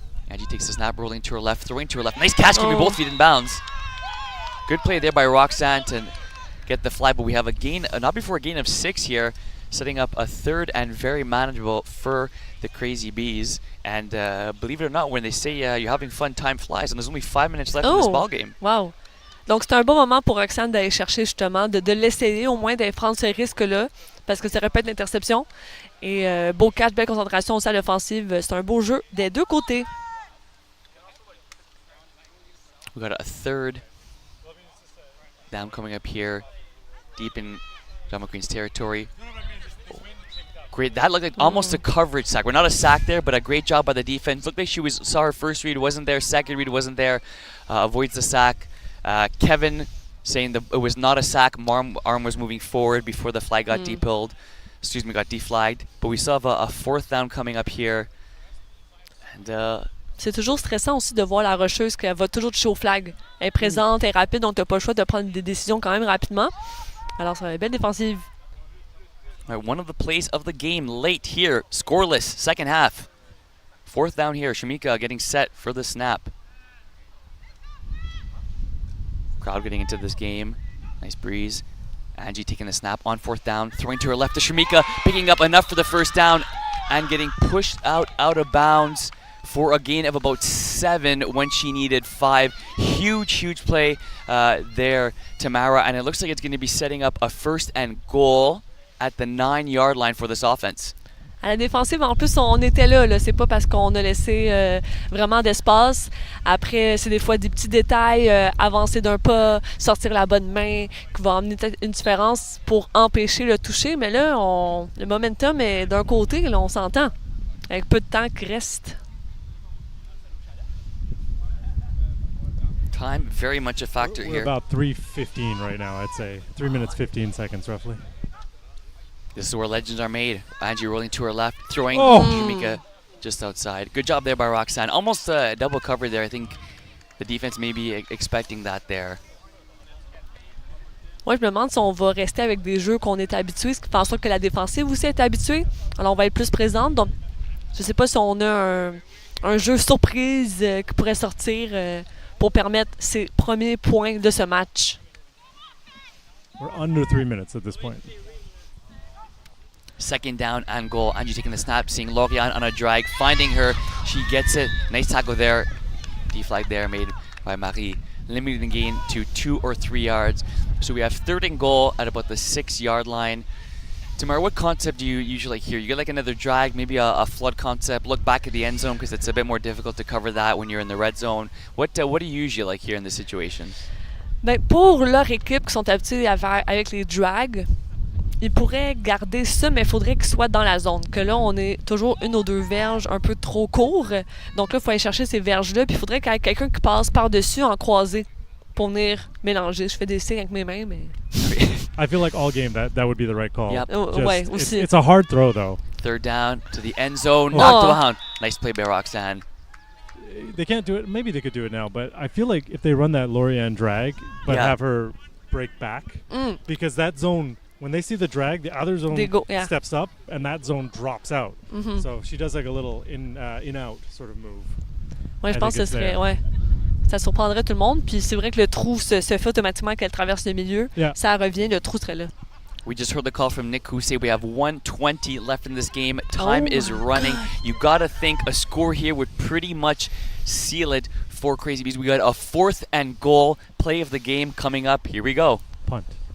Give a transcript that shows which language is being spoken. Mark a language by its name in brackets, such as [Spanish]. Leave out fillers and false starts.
[English] Angie takes the snap, rolling to her left, throwing to her left. Nice catch, keeping both feet in bounds. Good play there by Roxanne to get the flag, but we have a gain, not before a gain of 6 here, setting up a third and very manageable for the Crazy Bees. And believe it or not, when they say you're having fun, time flies, and there's only 5 minutes left in this ball game. Wow! [French] Donc, c'est un bon moment pour Roxane d'aller chercher justement, de l'essayer au moins, d'aller prendre ce risque-là, parce que ça répète l'interception. Et beau catch, belle concentration aussi à l'offensive. C'est un beau jeu des deux côtés. [English] We got a third down coming up here, deep in John McQueen's territory. Great, that looked like almost a coverage sack. We're not a sack there, but a great job by the defense. Looked like saw her first read, wasn't there. Second read wasn't there. Avoids the sack. Kevin saying that it was not a sack. Arm was moving forward before the flag got got deflagged. But we still have a fourth down coming up here. And [French] C'est toujours stressant aussi de voir la rusheuse qu'elle va toujours toucher au flag. Elle est présente, elle est rapide, donc tu n'as pas le choix de prendre des décisions quand même rapidement. Alors, ça va être belle défensive. [English] all right, one of the plays of the game late here. Scoreless, second half. Fourth down here. Shamika getting set for the snap. Crowd getting into this game. Nice breeze. Angie taking the snap on fourth down. Throwing to her left to Shamika. Picking up enough for the first down. And getting pushed out of bounds for a gain of about 7 when she needed 5. Huge play there, Tamara. And it looks like it's going to be setting up a first and goal at the 9-yard line for this offense. [French] À la défensive, en plus, on était là. C'est pas parce qu'on a laissé vraiment d'espace. Après, c'est des fois des petits détails, avancer d'un pas, sortir la bonne main, qui va amener une différence pour empêcher le toucher. Mais là, le momentum est d'un côté, là, on s'entend, avec peu de temps qui reste. [English] Time very much a factor We're here. about 3:15 right now, I'd say. 3 minutes, 15 seconds, roughly. This is where legends are made. Angie rolling to her left, throwing Oh. Shamika just outside. Good job there by Roxanne. Almost a double cover there. I think the defense may be expecting that there. [French] Moi, je me demande si on va rester avec des jeux qu'on est habitués, ce qui fait en sorte que la défensive aussi est habituée. Alors, on va être plus présente. Donc, je sais pas si on a un jeu surprise qui pourrait sortir pour permettre ces premiers points de ce match. [English] We're under 3 minutes at this point. Second down and goal. Angie taking the snap, seeing Lorian on a drag, finding her. She gets it. Nice tackle there. Deflag there made by Marie. Limiting the gain to 2 or 3 yards. So we have third and goal at about the 6-yard line. Tamara, what concept do you usually like here? You get like another drag, maybe a flood concept, look back at the end zone because it's a bit more difficult to cover that when you're in the red zone. What do you usually like here in this situation? [French] Ben, pour leur équipe qui sont habitués à faire avec les drags, ils pourraient garder ça, mais il faudrait qu'ils soient dans la zone. Que là, on est toujours 1 ou 2 verges un peu trop courts. Donc là, il faut aller chercher ces verges-là. Puis il faudrait qu'il y ait quelqu'un qui passe par-dessus en croisé pour venir mélanger. Je fais des signes avec mes mains, mais... [English] I feel like all game that would be the right call. Yep. [French] Ouais, [English] It's, [French] aussi. [English] it's a hard throw though. Third down to the end zone, Oh. knocked down. Nice play by Roxanne. They can't do it. Maybe they could do it now, but I feel like if they run that Lorianne drag, but Yeah. have her break back, because that zone, when they see the drag, the other zone They go- yeah. steps up, and that zone drops out. Mhm. So she does like a little in-out sort of move. [French] Ouais, je [English] I [French] pense que ce [English] it's [French] serait... [English] there. [French] Ouais. Ça surprendrait tout le monde. Puis c'est vrai que le trou se fait automatiquement qu'elle traverse le milieu. [English] Yeah. [French] Ça revient, le trou serait là. [English] We just heard the call from Nick who say we have 1:20 left in this game. Time Oh is my running. You gotta think a score here would pretty much seal it for Crazy Bees. We got a 4th and goal play of the game coming up. Here we go. Punt.